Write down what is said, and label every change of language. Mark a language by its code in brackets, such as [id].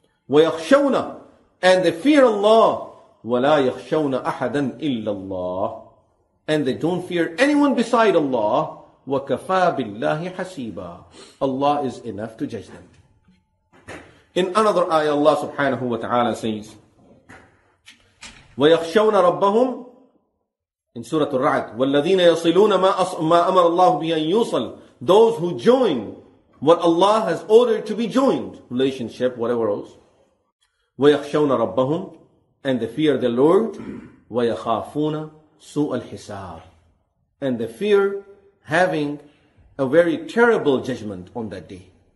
[ar] وَيَخْشَوْنَ. [en] And they fear Allah. [ar] وَلَا يَخْشَوْنَ أَحَدًا إِلَّا اللَّهِ. [en] And they don't fear anyone beside Allah. [ar] وَكَفَى بِاللَّهِ حَسِيبًا. [en] Allah is enough to judge them. In another ayah, Allah subhanahu wa ta'ala says, [ar] وَيَخْشَوْنَ رَبَّهُمْ. In Surah Al-Ra'd, وَالَّذِينَ يَصِلُونَ مَا أَمَرَ اللَّهُ بِأَن يُوصَلْ. [en] Those who join what Allah has ordered to be joined, relationship, whatever else. [ar] وَيَخْشَوْنَ رَبَّهُمْ. [en] And they fear the Lord. [ar] وَيَخَافُونَ سُوءَ الْحِسَابِ. [en] And they fear having a very terrible judgment on that day.